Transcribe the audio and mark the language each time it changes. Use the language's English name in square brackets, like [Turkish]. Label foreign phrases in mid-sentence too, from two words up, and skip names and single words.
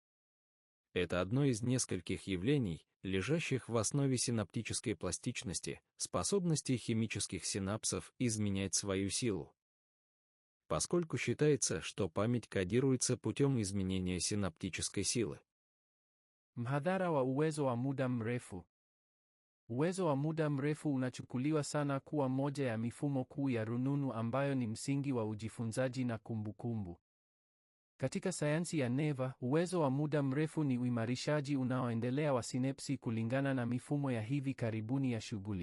[Russian] Это одно из нескольких явлений, лежащих в основе синаптической пластичности, способности химических синапсов изменять свою силу. Поскольку считается, что память кодируется путем изменения синаптической силы. [Swahili] Mhadhara wa uwezo wa muda mrefu. Uwezo wa muda mrefu unachukuliwa sana kuwa moja ya mifumo kuu ya rununu ambayo ni msingi wa ujifunzaji na kumbukumbu. Katika sayansi ya neva, uwezo wa muda mrefu ni uimarishaji unaoendelea wa sinapsi kulingana na mifumo ya hivi karibuni ya shughuli.